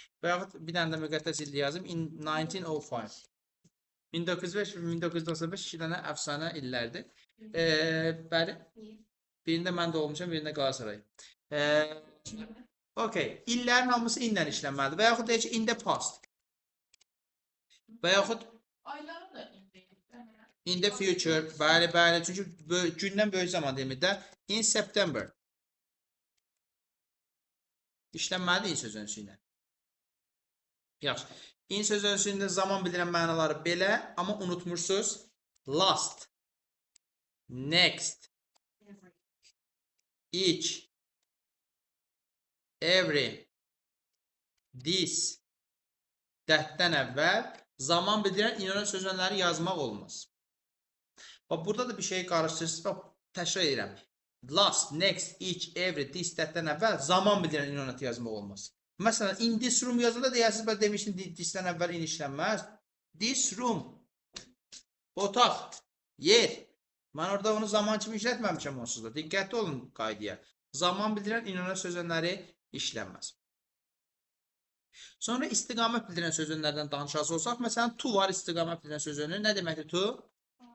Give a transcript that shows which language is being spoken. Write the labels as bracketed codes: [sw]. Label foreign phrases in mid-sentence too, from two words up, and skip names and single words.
[az] Və yaxud bir dənə də müqəddəs ildir yazım, in 1905. 1905 və 1995 iki dənə əfsanə illərdir. Bəli, birində mən doğmuşam, birində Qalatasaray. Okay, illərin hamısı inlə işlənməlidir. Və yaxud deyək ki, [en] in the past. [az] Və yaxud [en] in the future. [az] Bəli, çünki gündən böyük zaman deməkdə. [en] In September. [az] İşlənməlidir in sözünüzü ilə. Yaxşı. In sözünüzü zaman bildirən mənaları belə, amma unutmursunuz. [en] Last. Next. Each. Every, this, [az] that'dən əvvəl zaman bildirən ünvan sözləri yazmaq olmaz. Bax, burada da bir şey qarışdırırsınız. Bax, təkrar edirəm. [en] Last, next, each, every, this, [az] that'dən əvvəl zaman bildirən ünvan yazmaq olmaz. Məsələn, [en] in this room [az] yazıda deyəsiniz, mən demişdim, this'dən əvvəl in işlənməz. [en] This room, [az] otaq, yer. Mən orada onu zaman kimi işlətməmişəm onsuz da. Diqqətli olun qaydaya. Zaman bildirən ünvan sözləri işlənməz. Sonra istiqamət bildirən sözlərdən danışacaq olsaq, məsələn, to var istiqamət bildirən sözünün nə deməkdir to?